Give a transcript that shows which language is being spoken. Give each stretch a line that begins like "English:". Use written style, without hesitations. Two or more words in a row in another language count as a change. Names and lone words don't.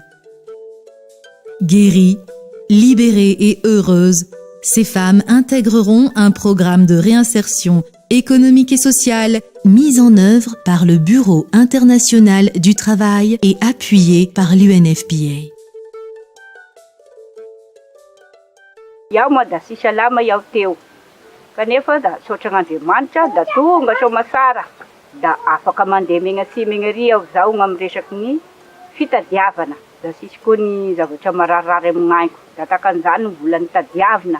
French: Guéries, libérées et heureuses, ces femmes intégreront un programme de réinsertion économique et sociale mis en œuvre par le Bureau international du travail et appuyé par l'UNFPA.
Malagasy: Iaho moa da sisa lama iaho teo. Kanefa da sotran'Andriamanitra da tonga soamasara. Da afaka mandeha megna sy megna ry aho zao gn'amy resaky ny fitadiavana. Da sisy koa ny zavatra mararirary amin'aiko. Da takan'izany ny vola nitadiavina.